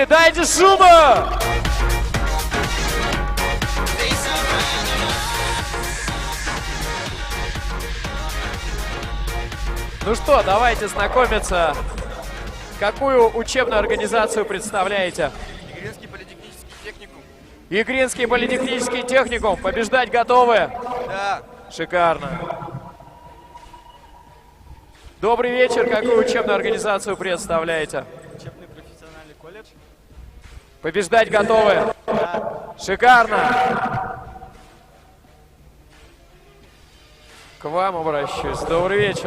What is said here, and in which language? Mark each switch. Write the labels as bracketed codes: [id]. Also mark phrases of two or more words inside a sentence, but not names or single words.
[ru] Дайте шума! Ну что, давайте знакомиться. Какую учебную организацию представляете? Игринский политехнический техникум. Игринский политехнический техникум. Побеждать готовы? Да. Шикарно. Добрый вечер. Какую учебную организацию представляете? Учебный профессиональный колледж. Побеждать готовы? Да. Шикарно. К вам обращусь. Добрый вечер.